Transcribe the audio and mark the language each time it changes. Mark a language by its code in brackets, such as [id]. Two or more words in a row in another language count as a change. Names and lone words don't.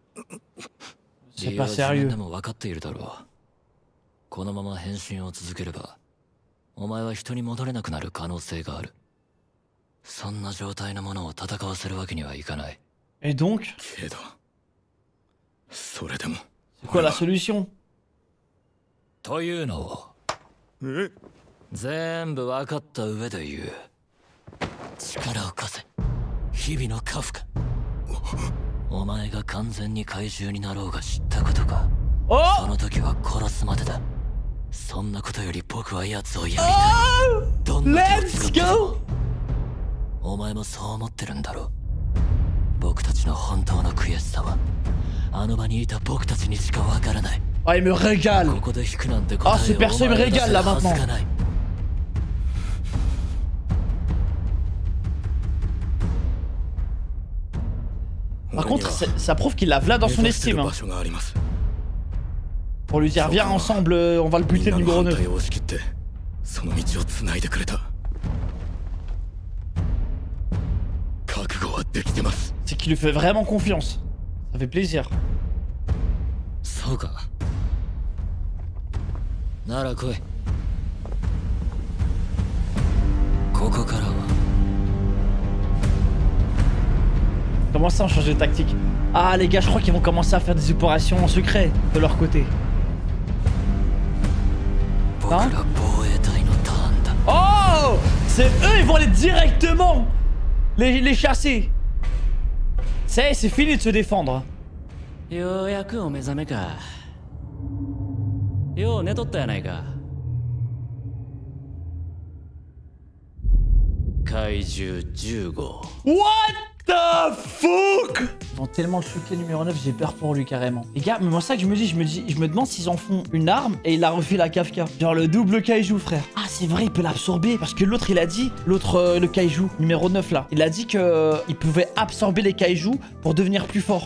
[fr] C'est [ja] 理由 [fr] pas [ja] は自分 [fr] sérieux. [ja] でも分かっているだろう。このまま変身を続ければお前は人に戻れなくなる可能性がある。そんな状態のものを戦わせるわけにはいかない。 [fr] Et donc? [ja] けどそれでも [fr] C'est quoi la solution? [ja] というのを全部分かった上で言う。力を貸せ、日々のカフカ。お前が完全に怪獣になろうが知ったことか。その時は殺すまでだ。そんなことより僕は奴をやりたい。どんな手を使っても。お前もそう思ってるんだろう。僕たちの本当の悔しさはあの場にいた僕たちにしかわからない。 [fr] Ah, il me régale. [ja] ここで引くなんて答えを [fr] Ah, ce perso il me régale là [ja] お前が出せるはず [fr] maintenant. [ja] がない。 [fr] Par contre, ça prouve qu'il l'a Vlad dans son estime. Hein. Pour lui dire, viens ensemble, on va le buter le numéro 9. C'est qu'il lui fait vraiment confiance. Ça fait plaisir. [ja] そうか。なら来い。ここからは。 [fr] Comment ça on change de tactique? Ah les gars, je crois qu'ils vont commencer à faire des opérations en secret de leur côté. Hein? Oh, c'est eux, ils vont aller directement les chasser. C'est fini de se défendre. [ja] ようやくお目覚めか。よう寝とったやないか。怪獣10号。 [en] What the fuck? [fr] Ils vont tellement le choquer le numéro 9, j'ai peur pour lui carrément. Les gars, mais moi ça que je me demande s'ils en font une arme et il a refait la Kafka. Genre le double kaiju frère. Ah c'est vrai, il peut l'absorber parce que l'autre il a dit, le kaiju numéro 9 là, il a dit que il pouvait absorber les kaiju pour devenir plus fort.